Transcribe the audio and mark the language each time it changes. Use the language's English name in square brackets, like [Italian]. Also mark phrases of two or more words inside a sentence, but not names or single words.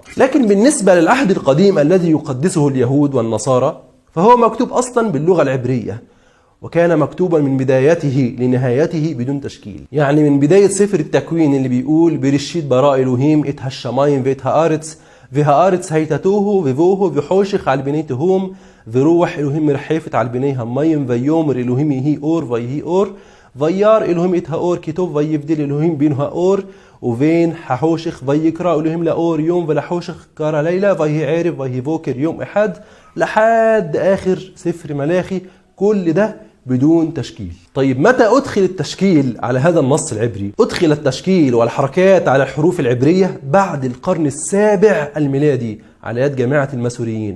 [Arabic] لكن بالنسبة للعهد القديم الذي يقدسه اليهود والنصارى فهو مكتوب أصلا باللغة العبرية، وكان مكتوبا من بدايته لنهايته بدون تشكيل. يعني من بداية سفر التكوين اللي بيقول [Hebrew] בראשית ברא אלוהים את השמיים ואת הארץ והארץ הייתה תוהו ובוהו וחושך על פני תהום ורוח אלוהים מרחפת על פני המים ויאמר אלוהים יהי אור ויהי אור וירא אלוהים את האור כי טוב ויבדל אלוהים בין האור ובין החושך ויקרא אלוהים לאור يوم ולחושך קרא לילה ויהי ערב ויהי בוקר يوم אחד [Arabic] لحد آخر سفر ملاخي. كل ده بدون تشكيل. طيب متى أدخل التشكيل على هذا النص العبري؟ أدخل التشكيل والحركات على الحروف العبرية بعد القرن السابع الميلادي على يد جماعة الماسوريين.